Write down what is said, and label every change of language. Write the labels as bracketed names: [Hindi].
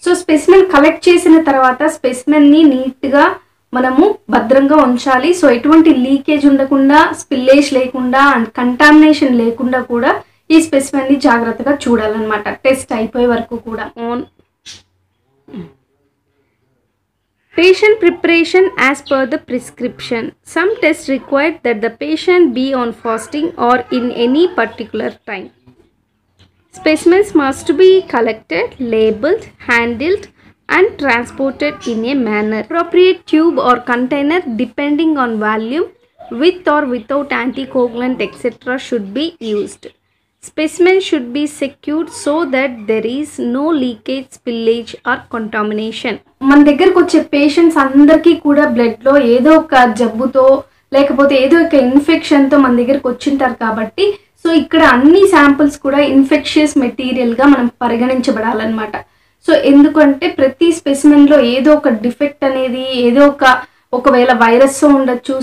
[Telugu] So specimen collect చేసిన తర్వాత స్పెసిమెన్ని నీట్గా మనము భద్రంగా ఉంచాలి. సో ఎటువంటి లీకేజ్ ఉండకుండా, స్పిల్లేజ్ లేకుండా అండ్ కంటామినేషన్ లేకుండా కూడా ఈ స్పెసిమెన్ని జాగ్రత్తగా చూడాలన్నమాట టెస్ట్ అయిపోయే వరకు కూడా. [English] Patient preparation as per the prescription. Some tests require that the patient be on fasting or in any particular time. Specimens must be collected, labeled, handled and transported in a manner. Appropriate tube or container depending on volume, with or without anticoagulant etc. should be used. Specimen should be secured so that there is no leakage, spillage or contamination. [Telugu] మన దగ్గరకు వచ్చే patients అందరికీ కూడా బ్లడ్లో ఏదో ఒక జబ్బుతో లేకపోతే ఏదో ఒక ఇన్ఫెక్షన్తో మన దగ్గరకు వచ్చింటారు కాబట్టి సో ఇక్కడ అన్ని శాంపిల్స్ కూడా ఇన్ఫెక్షియస్ మెటీరియల్గా మనం పరిగణించబడాలన్నమాట. సో ఎందుకంటే ప్రతి స్పెసిమెన్లో ఏదో ఒక డిఫెక్ట్ అనేది ఏదో ఒకవేళ వైరస్ ఉండొచ్చు.